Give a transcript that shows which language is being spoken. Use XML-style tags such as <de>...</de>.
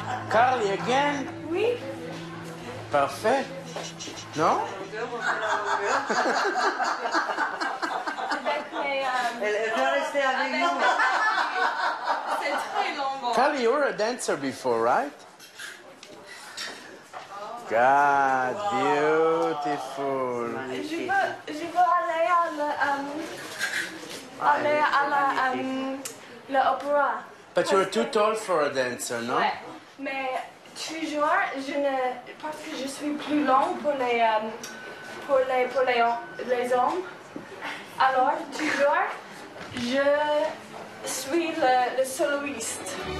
<en>Carly, again?</en> <fr>Oui. Parfait. Non? Elle va rester avec nous. C'est très long.</fr> <en>Carly, you were a dancer before, right? God, beautiful.</en> <fr>Je veux aller à l'opéra.</fr> <en>But you're too tall for a dancer, no?</en> <fr>Ouais. Mais toujours, parce que je suis plus longue pour les hommes. Alors, toujours, je suis le soloiste.</fr>